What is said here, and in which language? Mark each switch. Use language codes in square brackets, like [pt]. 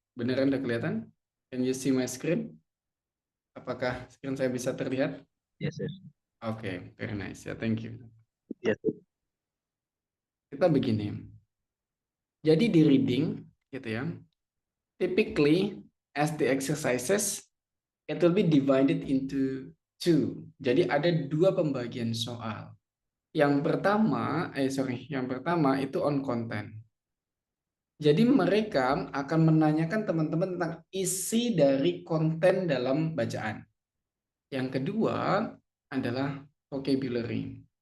[id] Beneran udah kelihatan? [en] Can you see my screen? [id] Apakah screen saya bisa terlihat? [en] Yes, sir. Oke, very nice ya, thank you. Yes, sir. [id] Kita begini. Jadi di reading gitu ya. [en] Typically as the exercises it will be divided into 2. [id] Jadi ada 2 pembagian soal. Yang pertama itu [en] on content. [id] Jadi mereka akan menanyakan teman-teman tentang isi dari konten dalam bacaan. Yang kedua adalah vocabulary.